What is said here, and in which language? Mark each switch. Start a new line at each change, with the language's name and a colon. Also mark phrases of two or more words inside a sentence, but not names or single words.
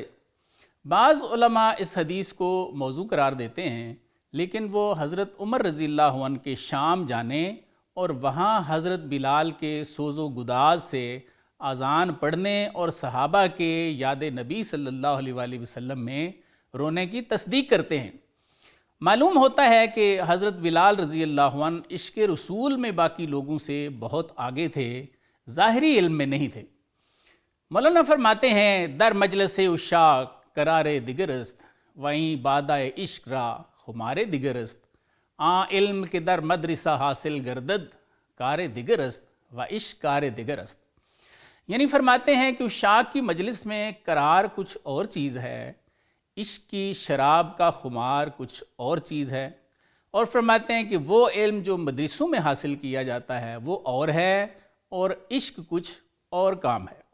Urdu: بعض علماء اس حدیث کو موضوع قرار دیتے ہیں، لیکن وہ حضرت عمر رضی اللہ عنہ کے شام جانے اور وہاں حضرت بلال کے سوز و گداز سے اذان پڑھنے اور صحابہ کے یاد نبی صلی اللہ علیہ وآلہ وسلم میں رونے کی تصدیق کرتے ہیں۔ معلوم ہوتا ہے کہ حضرت بلال رضی اللہ عنہ عشق رسول میں باقی لوگوں سے بہت آگے تھے، ظاہری علم میں نہیں تھے۔ مولانا فرماتے ہیں
Persian: در مجلس عشاق قرار دگرست، وہیں بادائے عشق را خمار دگرست، علم کے در مدرسہ حاصل گردد کار دگرست و عشق کار دگرست۔
Urdu: یعنی فرماتے ہیں کہ عشاق کی مجلس میں قرار کچھ اور چیز ہے، عشق کی شراب کا خمار کچھ اور چیز ہے، اور فرماتے ہیں کہ وہ علم جو مدرسوں میں حاصل کیا جاتا ہے وہ اور ہے، اور عشق کچھ اور کام ہے۔